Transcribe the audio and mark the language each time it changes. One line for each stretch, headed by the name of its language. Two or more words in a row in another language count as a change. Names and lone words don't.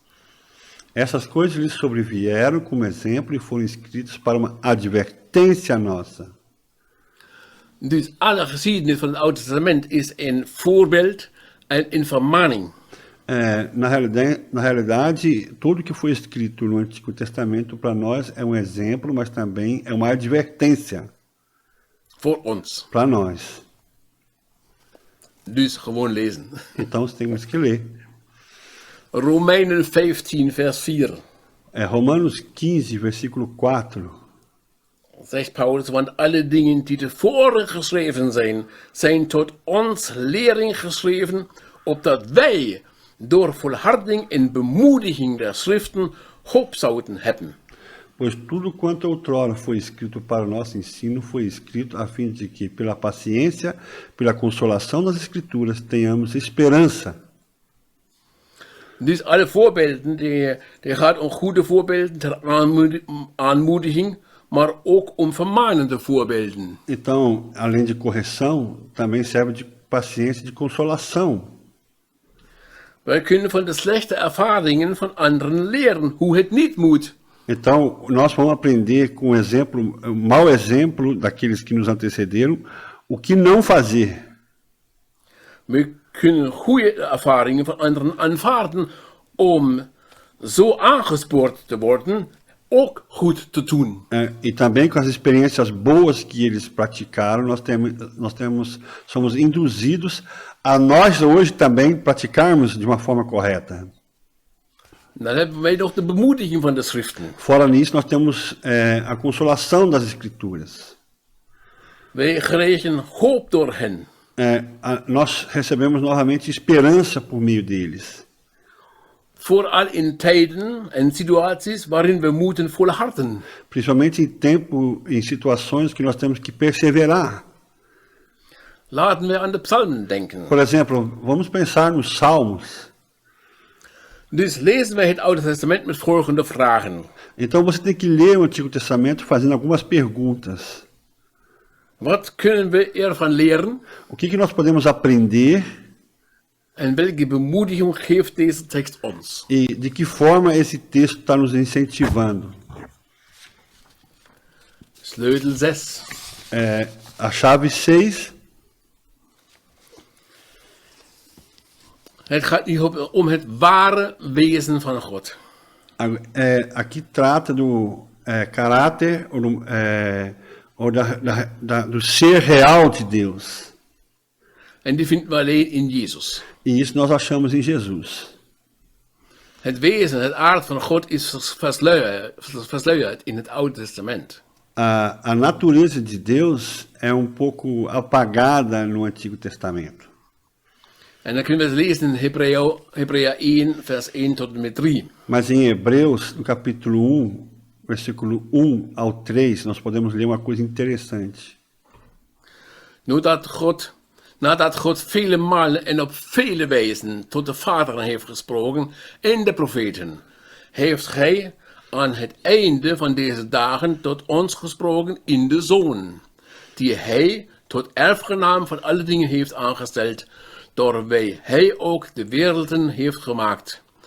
Portuguese: Essas coisas lhes sobrevieram como exemplo e foram escritas para uma advertência nossa.
Dutch: Dus alle geschiedenis van het Oude Testament is een voorbeeld en een vermaning.
Portuguese: Na realidade, tudo que foi escrito no Antigo Testamento para nós é exemplo, mas também é uma advertência.
Dutch: Voor ons.
Portuguese: Para nós.
Dutch: Dus gewoon lezen.
Portuguese: Então temos que ler.
Dutch: Romeinen 15 vers 4.
Portuguese: Romanos 15, versículo 4.
Dutch: Zegt Paulus, want alle dingen die tevoren geschreven zijn tot ons lering geschreven, opdat wij door volharding en bemoediging der Schriften hoop zouden hebben.
Portuguese: Pois tudo quanto outrora foi escrito para o nosso ensino foi escrito a fim de que, pela paciência, pela consolação das Escrituras, tenhamos esperança.
Dutch: Dus alle voorbeelden, die gaat om goede voorbeelden ter aanmoediging, maar ook om vermanende voorbeelden.
Portuguese: Então, além de correção, também serve de paciência e de consolação.
Dutch: Wij kunnen van de slechte ervaringen van anderen leren hoe het niet moet.
Portuguese: Então, nós vamos aprender com um mau exemplo daqueles que nos antecederam, o que não fazer.
Dutch: We kunnen goede ervaringen van anderen aanvaarden om zo aangespoord te worden, ook goed te doen.
Portuguese: E também com as experiências boas que eles praticaram, somos induzidos a nós hoje também praticarmos de uma forma correta.
Dutch: Dan hebben wij nog de bemoediging van de schriften.
Portuguese: Fora nisso, nós temos a consolação das Escrituras.
Dutch: Wij kregen hoop door hen.
Portuguese: Nós recebemos novamente esperança por meio deles.
Dutch: Vooral in tijden en situaties waarin we moeten volharden.
Portuguese: Principalmente em situações que nós temos que perseverar.
Dutch: Laten we aan de psalmen denken.
Portuguese: Por exemplo, vamos pensar nos Salmos.
Dutch: Dus lezen wij het Oude Testament met volgende vragen.
Portuguese: Então você tem que ler o Antigo Testamento fazendo algumas perguntas.
Dutch: Wat kunnen we ervan leren?
Portuguese: O que nós podemos aprender
Dutch: En welke bemoediging geeft deze tekst ons?
Portuguese: e de que forma esse texto está nos incentivando?
Dutch: Sleutel 6.
Portuguese: A chave 6.
Dutch: Het gaat hier om het ware wezen van God.
Portuguese: Aqui trata do caráter ou do ser real de Deus.
Dutch: En die vinden we alleen in Jezus.
Portuguese: E isso nós achamos em Jesus.
Dutch: Het wezen, het aard van God is versluierd in het Oude Testament.
Portuguese: A natureza de Deus é pouco apagada no Antigo Testamento.
Dutch: En dan kunnen we het lezen in Hebreeën 1, vers 1 tot en met 3.
Portuguese: Mas em Hebreus, no capítulo 1, versículo 1 ao 3, nós podemos ler uma coisa interessante.
Dutch: Nadat God vele malen en op vele wijzen tot de vaderen heeft gesproken en de profeten, heeft hij aan het einde van deze dagen tot ons gesproken in de Zoon, die hij tot erfgenaam van alle dingen heeft aangesteld, door wie hij ook de werelden heeft gemaakt.